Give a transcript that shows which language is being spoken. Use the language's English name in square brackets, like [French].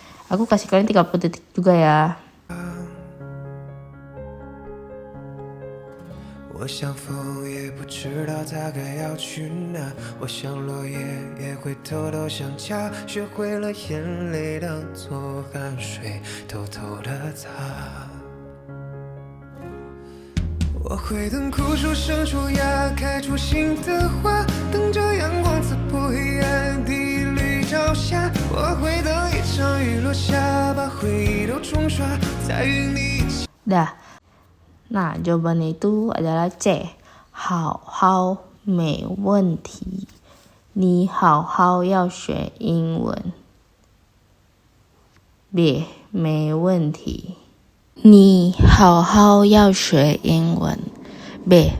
[Indonesian] Aku kasih kalian 30 detik juga ya. [Chinese] 我想风也不知道它该要去哪，我想落叶也会偷偷想家，学会了眼泪当作汗水，偷偷的擦。我会等枯树生出芽，开出新的花，等着阳光刺破黑暗的绿照下，我会等一场雨落下，把回忆都冲刷，再与你一起。 [Indonesian] Dah. Nah, jawabannya itu adalah C. [Chinese] 好好没问题。你好好要学英文。 B. 没问题。你好好要学英文。B.